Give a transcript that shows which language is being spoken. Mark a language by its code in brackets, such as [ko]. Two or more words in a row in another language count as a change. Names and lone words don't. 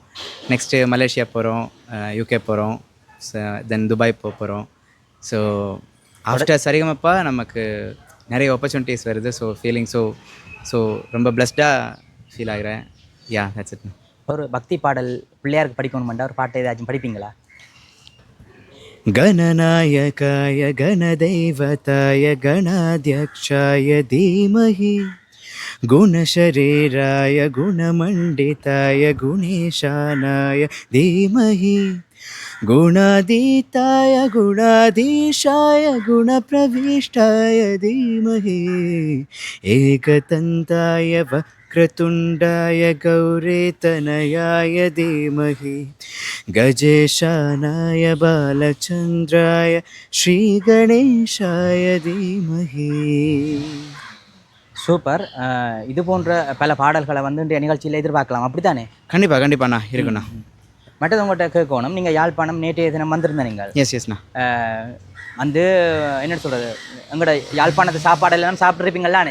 [ta] நெக்ஸ்ட்டு மலேசியா போகிறோம், யூகே போகிறோம், தென் துபாய் போகிறோம். [en] so after [ta] சரிகமப்பா நமக்கு நிறைய ஆப்பர்ச்சுனிட்டிஸ் வருது. [en] so feeling so [ta] ரொம்ப பிளஸ்டாக ஃபீல் ஆகிறேன். [en] Ya, that's it. [ta] ஒரு பக்தி பாடல் பிள்ளையாருக்கு படிக்கணுமெண்டா ஒரு பாட்டை ஏதாச்சும் படிப்பீங்களா? [sa] गणनायकाय गणदैवताय गणाध्यक्षाय धीमहि गुणशरीराय गुणमण्डिताय गुणेशानाय धीमहि गुणातीताय गुणाधीशाय गुणप्रविष्टाय धीमहि एकदन्ताय वक्रतुण्डाय गौरीतनयाय धीमहि गजेशानाय बालचन्द्राय श्रीगणेशाय धीमहि. [ta] சூப்பர். இது போன்ற பல பாடல்களை வந்து இன்றைய நிகழ்ச்சியில் எதிர்பார்க்கலாம், அப்படித்தானே? கண்டிப்பாக கண்டிப்பாண்ணா, இருக்குண்ணா. மற்றது உங்கள்கிட்ட கேட்கணும், நீங்கள் யாழ்ப்பாணம் நேற்றைய தினம் வந்திருந்த நீங்கள். எஸ்ண்ணா. வந்து என்ன சொல்கிறது, எங்களோட யாழ்ப்பாணத்து சாப்பாடு எல்லாம் சாப்பிட்ருப்பீங்களானே?